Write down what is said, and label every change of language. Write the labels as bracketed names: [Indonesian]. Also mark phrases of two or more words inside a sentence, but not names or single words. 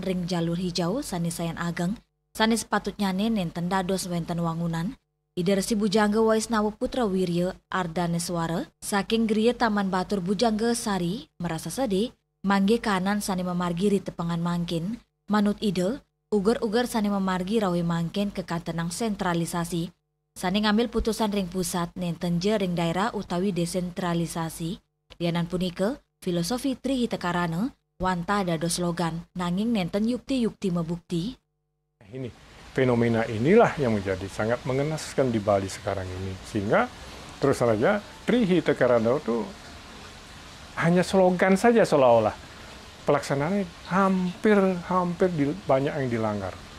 [Balinese] ring [Indonesian] jalur hijau [Balinese] sani sayan ageng, sani sepatutnya nenten dados wenten wangunan, ide resi bujangga Waisnawa Putra Wirya Ardaneswara saking griya Taman Batur Bujangga Sari merasa sedih mangge kanan sani memargi ri tepengan mangkin, manut ide uger-uger sani memargi rawi mangkin kekantenang sentralisasi, sani ngambil putusan ring pusat nenten je ring daerah utawi desentralisasi. Lianan punika, filosofi Trihita Karana wantah dados slogan nanging nenten yukti-yukti mebukti. [Indonesian] Ini fenomena inilah yang menjadi sangat mengenaskan di Bali sekarang ini, sehingga terus saja Trihita Karana itu hanya slogan saja seolah-olah pelaksanaannya hampir banyak yang dilanggar.